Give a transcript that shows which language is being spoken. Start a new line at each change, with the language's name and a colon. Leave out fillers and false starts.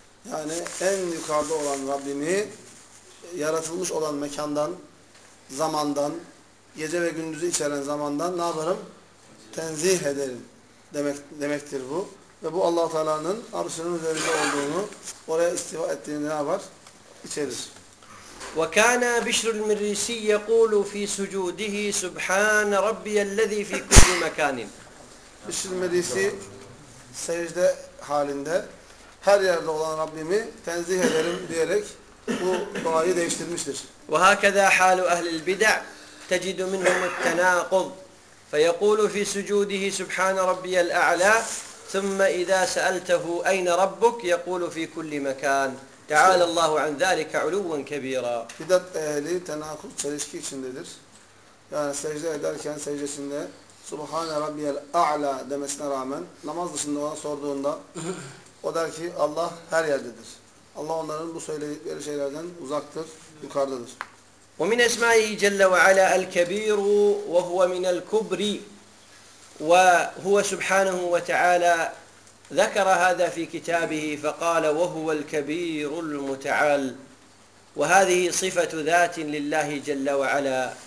Turkish: Yani en yukarıda olan Rabbini yaratılmış olan mekandan, zamandan, gece ve gündüzü içeren zamandan ne yaparım? Tenzih ederim demektir bu. Ve bu Allah-u Teala'nın arşının üzerinde olduğunu, oraya istiva ettiğini ne yapar? İçerir.
Arabic: وكان بشر المريسي يقول في سجوده سبحان ربي الذي في كل مكان.
Turkish: بشر المريسي سجدة halinde her yerde olan Rabbimi tenzih ederim diyerek bu duayı değiştirmiştir.
Arabic: وهكذا حال أهل البدع تجد منهم التناقض فيقول في سجوده سبحان ربي الأعلى ثم إذا سألته أين ربك يقول في كل مكان تعالى الله عن ذلك علوا كبيرا.
Turkish: Bidat ehli tenakul çelişki içindedir. Yani secde ederken secdesinde
Arabic: Subhane Rabbiyel A'la
Turkish: demesine rağmen namaz dışında ona sorduğunda o der ki Allah her yerdedir. Allah onların bu söyledikleri şeylerden uzaktır, yukarıdadır.
Arabic: ومن اسمائه جل وعلا الكبير وهو من الكبر وهو سبحانه وتعالى ذكر هذا في كتابه فقال وهو الكبير المتعال وهذه صفة ذات لله جل وعلا.